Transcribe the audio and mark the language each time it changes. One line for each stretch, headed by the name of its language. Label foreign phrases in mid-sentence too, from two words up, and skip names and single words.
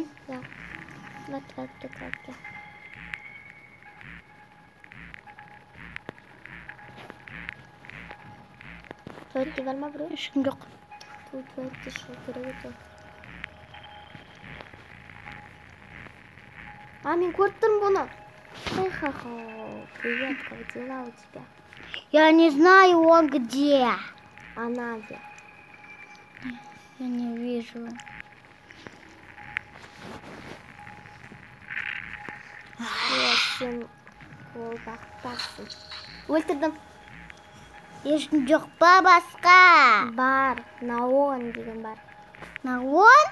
Kazakh: Я. Туалетте. Туалетте бар ма біреу? Ешкім жоқ. Туалетте шығу керек еді. Мен көріп тұрмын бұны.
Russian: Ха-ха-ха. Привет, как дела у тебя? Я не знаю, он где. Она где? Я не вижу.
Kazakh: Сен қолбақтасың. Өлтірдім. Ешкім жоқ па басқа? Бар, Наон деген бар. Наон?